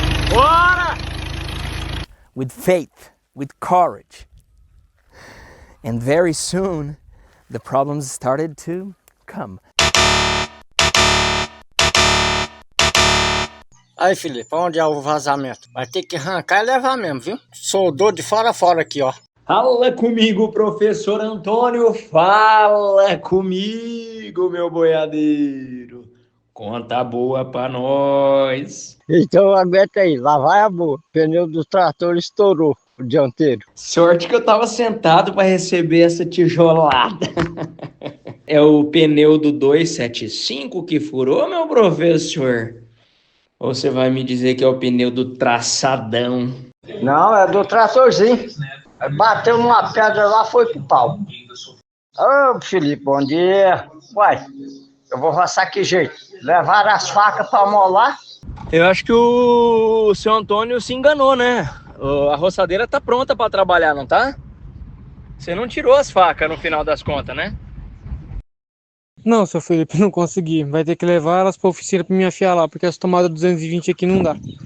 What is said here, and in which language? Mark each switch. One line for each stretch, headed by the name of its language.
Portuguese: Bora!
English: With faith, with courage. And very soon, the problems started to come.
Portuguese: Aí, Felipe, onde é o vazamento? Vai ter que arrancar e levar mesmo, viu? Soldou de fora a fora aqui, ó. Fala comigo, professor Antônio. Fala comigo, meu boiadeiro. Conta boa pra nós. Então aguenta aí, lá vai a boa. O pneu do trator estourou, o dianteiro. Sorte que eu tava sentado para receber essa tijolada. É o pneu do 275 que furou, meu professor? Ou você vai me dizer que é o pneu do traçadão? Não, é do tratorzinho. Bateu numa pedra lá, foi pro pau. Ô, Felipe, bom dia. Uai, eu vou roçar que jeito? Levaram as facas pra molar? Eu acho que o seu Antônio se enganou, né? A roçadeira tá pronta para trabalhar, não tá? Você não tirou as facas no final das contas, né? Não, seu Felipe, não consegui. Vai ter que levar elas pra oficina pra me afiar lá, porque as tomadas 220 aqui não dá.